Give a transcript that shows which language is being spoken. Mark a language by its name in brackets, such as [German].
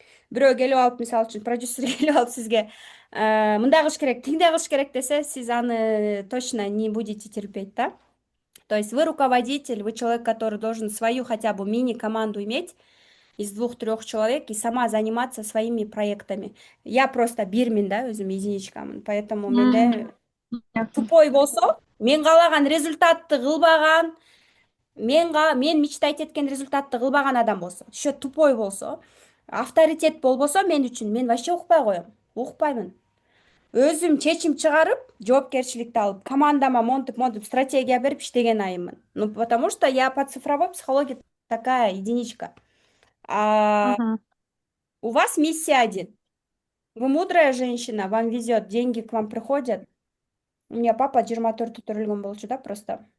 [Kyrgyz] Бирөө келип алып, мисалы үчүн продюсер келип алып сизге мындай кылыш керек, тиңдей кылыш керек десе, сиз аны [Russian] точно не будете терпеть, [Kyrgyz] да? [Russian] То есть вы руководитель, вы человек, который должен свою хотя бы мини-команду иметь из 2-3 человек и сама заниматься своими проектами. Я просто [Kyrgyz] бирмин, да, өзүм единичкамын, поэтому менде тупой болсо, мен каалаган результатты кылбаган, мен мечтать эткен результатты кылбаган адам болсо, еще тупой болсо, авторитет болбосо мен үчүн, мен вообще укпай коем, укпаймын. Өзүм чечим чыгарып, жоопкерчиликти алып, командама монтип стратегия берип иштеген айыммын. [Russian] Ну, потому что я по цифровой психологии такая единичка. У вас миссия один. Вы мудрая женщина, вам везет, деньги к вам приходят. У меня папа 24 [Kyrgyz] төрөлгөн болчу, [Russian] да, просто.